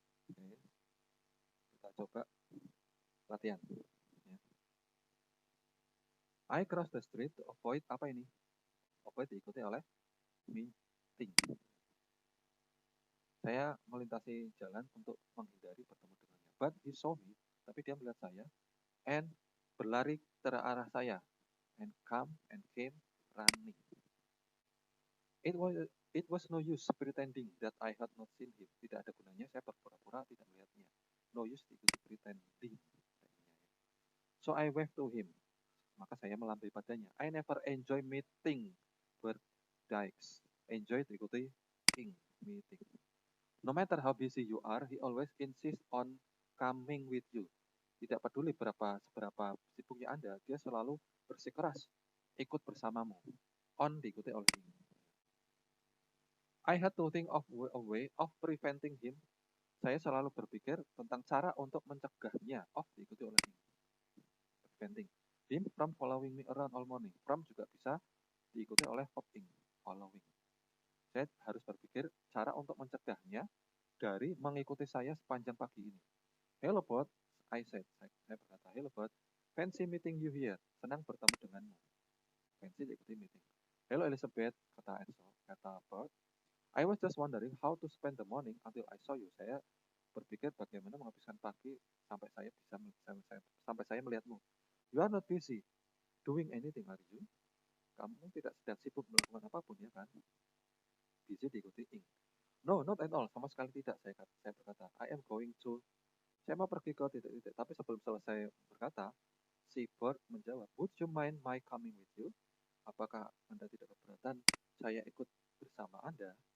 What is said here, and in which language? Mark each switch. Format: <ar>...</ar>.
<id>Oke. Kita coba latihan. Ya.</id> <en>I cross the street to avoid</en> <id>apa ini?</id> <en>Avoid</en> <id>diikuti oleh</id> <en>meeting.</en> <id>Saya melintasi jalan untuk menghindari bertemu dengannya.</id> <en>But he saw me,</en> <id>tapi dia melihat saya,</id> <en>and</en> <id>berlari ke arah saya,</id> <en>and come and came running. It was no use pretending that I had not seen him.</en> <id>Tidak ada gunanya saya berpura-pura tidak melihatnya.</id> <en>No use</en> <id>diikuti pretending.</id> <en>So I waved to him.</en> <id>Maka saya melambai padanya.</id> <en>I never enjoy meeting birthdays. Enjoy</en> <id>diikuti</id> <en>ing, meeting. No matter how busy you are, he always insists on coming with you.</en> <id>Tidak peduli seberapa sibuknya Anda, dia selalu bersikeras ikut bersamamu. On diikuti oleh ing.</id> <en>I had to think of a way of preventing him.</en> <id>Saya selalu berpikir tentang cara untuk mencegahnya. Of diikuti oleh ing.</id> <en>Preventing him from following me around all morning.</en> <id>From juga bisa diikuti oleh verb ing, following. Saya harus berpikir cara untuk mencegahnya dari mengikuti saya sepanjang pagi ini.</id> <en>Hello bud, I said.</en> <id>Saya berkata,</id> <en>hello bud, fancy meeting you here.</en> <id>Senang bertemu denganmu. Fancy diikuti meeting. Hello Elizabeth, kata Bud.</id> <en>I was just wondering how to spend the morning until I saw you.</en> <id>Saya berpikir bagaimana menghabiskan pagi sampai saya melihatmu.</id> <en>You are not busy doing anything, are you?</en> <id>Kamu tidak sedang sibuk melakukan apapun, ya kan?</id> <en>Busy</en> <id>diikuti</id> <en>ing. No, not at all.</en> <id>Sama sekali tidak. Saya berkata,</id> <en>I am going to.</en> <id>Saya mau pergi ke titik-titik. Tapi sebelum selesai berkata, si Bird menjawab,</id> <en>would you mind my coming with you?</en> <id>Apakah Anda tidak keberatan saya ikut bersama Anda?</id>